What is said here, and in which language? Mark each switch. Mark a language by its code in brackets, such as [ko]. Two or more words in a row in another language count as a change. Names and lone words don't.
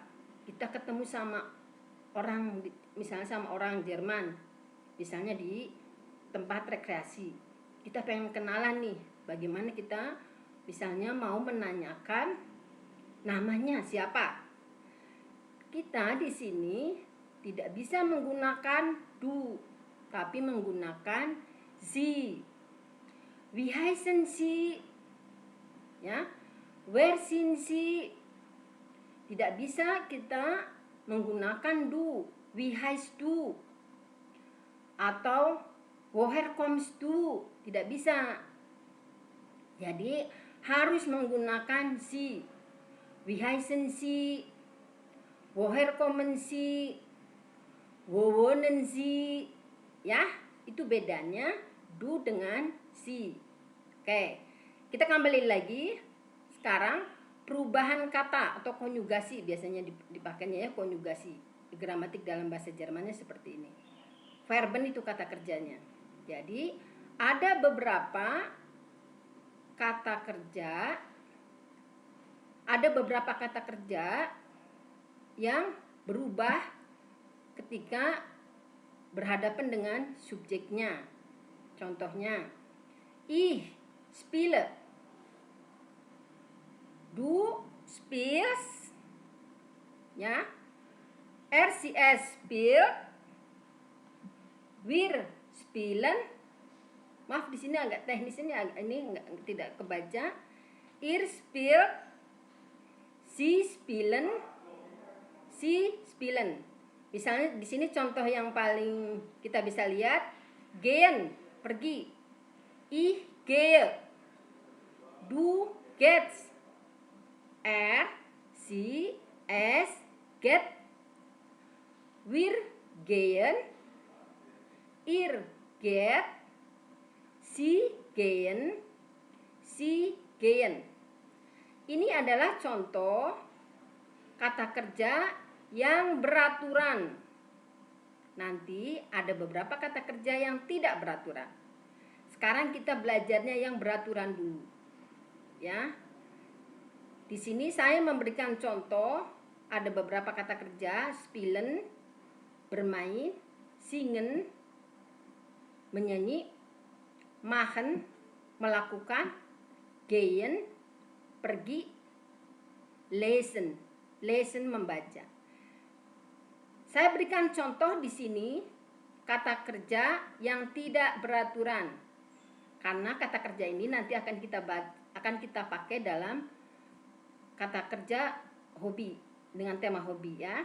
[id] Kita ketemu sama orang, misalnya sama orang Jerman, misalnya di tempat rekreasi, kita pengen kenalan nih, bagaimana kita misalnya mau menanyakan namanya siapa. Kita di sini tidak bisa menggunakan du, tapi menggunakan sie. [de] Wie heißen Sie? Ya, where sind Sie? [id] Tidak bisa kita menggunakan du. [de] Wie heißt du? Atau woher kommst du? [id] Tidak bisa. Jadi harus menggunakan sie. [de] Wie heißen Sie? Woher kommen Sie? Wo wohnen Sie? [id] Ya, itu bedanya du dengan si. Oke, kita kembali lagi. Sekarang perubahan kata atau konjugasi biasanya dipakainya ya, konjugasi. Gramatik dalam bahasa Jermannya seperti ini. Verben itu kata kerjanya. Jadi ada beberapa kata kerja yang berubah ketika berhadapan dengan subjeknya. Contohnya, [de] ich spiele. Du spielst, ya. Sie spielt. Wir spielen. [id] Maaf, di sini agak teknis, ini tidak kebaca. [de] Ihr spielt. Sie spielen. Sie spielen. [id] Misalnya di sini contoh yang paling kita bisa lihat, gehen, pergi. [de] Ich gehe. Du gehst. Sie, es, geht. Wir gehen. Ihr geht. Sie gehen. Sie gehen. [id] Ini adalah contoh kata kerja yang beraturan. nanti ada beberapa kata kerja yang tidak beraturan. Sekarang kita belajarnya yang beraturan dulu. Ya. Di sini saya memberikan contoh, ada beberapa kata kerja: spelen, bermain, singen, menyanyi, machen, melakukan, gehen, pergi, [de] lesen, lesen [id] membaca. Saya berikan contoh di sini kata kerja yang tidak beraturan. Karena kata kerja ini nanti akan kita pakai dalam kata kerja hobi dengan tema hobi ya.